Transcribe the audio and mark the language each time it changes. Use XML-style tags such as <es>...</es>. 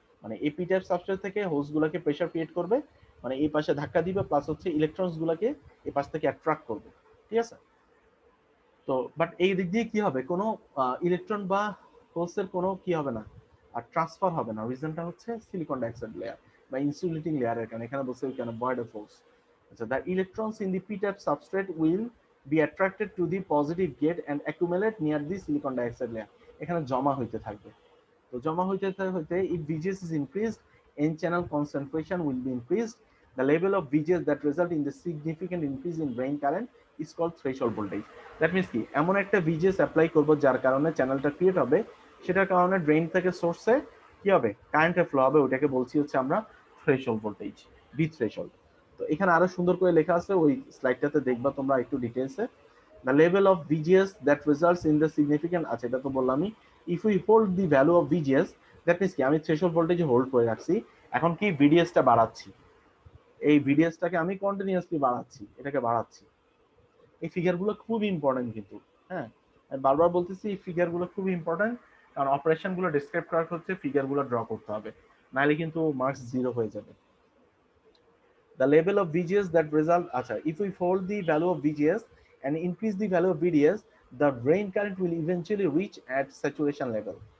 <bn>মানে এই P type substrate থেকে হোলস গুলাকে প্রেসার ক্রিয়েট করবে, মানে এই পাশে ধাক্কা দিবে, প্লাস হচ্ছে ইলেকট্রনস গুলাকে এই পাশ থেকে অ্যাট্রাক্ট করবে। ঠিক আছে, তো বাট এই দিক দিয়ে কি হবে, কোনো ইলেকট্রন বা হোলসের কোনো কি হবে না, আর ট্রান্সফার হবে না। রিজনটা হচ্ছে সিলিকন ডাইঅক্সাইড লেয়ার বা ইনসুলেটিং লেয়ারের কারণে, এখানে বলছে কেন ভয়েড অফ হোলস।</bn> <en>আচ্ছা, the electrons in the p-type substrate will be attracted to the positive gate and accumulate near the silicon dioxide layer,</en> <bn>এখানে জমা হইতে থাকবে। তো জমা হইতে হইতে</bn> <en>if VGS is increased, n channel concentration will be increased, the level of VGS that result in the significant increase in drain current is called threshold voltage.</en> <bn>That means কি, এমন একটা VGS অ্যাপ্লাই করব যার কারণে চ্যানেলটা create হবে, সেটার কারণে ড্রেন থেকে সোর্সে কি হবে, কারেন্টের ফ্লো হবে, ওটাকে বলছি হচ্ছে আমরা থ্রেশহোল্ড ভোল্টেজ, ভি থ্রেশহোল্ড। তো এখানে আরো সুন্দর করে লেখা আছে, ওই স্লাইডটাতে দেখবা তোমরা একটু ডিটেইলসে,</bn> <en>the level of VGS that results in the significant,</en> <bn>আচ্ছা এটা তো বললামই,</bn> <en>if we hold the value of VGS,</en> <bn>that means কি, আমি থ্রেশহোল্ড ভোল্টেজে হোল্ড করে রাখছি, এখন কি VDS টা বাড়াচ্ছি, এই VDS টাকে আমি কন্টিনিউয়াসলি বাড়াচ্ছি, এটাকে বাড়াচ্ছি। এই ফিগারগুলো খুব ইম্পর্টেন্ট কিন্তু, হ্যাঁ আমি বারবার বলতেছি এই ফিগারগুলো খুব ইম্পর্টেন্ট, কারণ অপারেশনগুলো ডেসক্রাইব করার হচ্ছে ফিগারগুলো ড্র করতে হবে, নাহলে কিন্তু মার্কস 0 হয়ে যাবে।</bn> <en>The level of VGS that result, acha, if we hold the value of VGS and increase the value of VDS, the drain current will eventually reach at saturation level.</en>